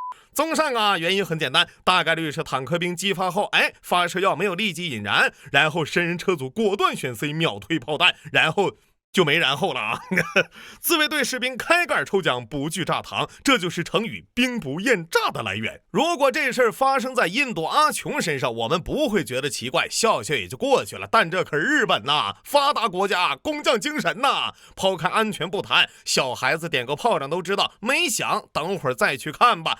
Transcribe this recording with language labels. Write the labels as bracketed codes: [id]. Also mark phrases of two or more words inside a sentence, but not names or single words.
[zh] 綜上啊，原因很簡單，大概率是坦克兵激发後，发射药没有立即引燃，然後神人车组果断选 C 秒推炮彈，然後就没然后了啊！自卫队士兵開蓋抽獎不懼炸膛，這就是成語兵不厭詐的來源。如果這事兒發生在印度阿瓊身上，我們不會覺得奇怪，笑笑也就過去了。但這可是日本吶，發達國家，工匠精神吶。拋開安全不談，小孩子點個炮仗都知道沒響，等會兒再去看吧。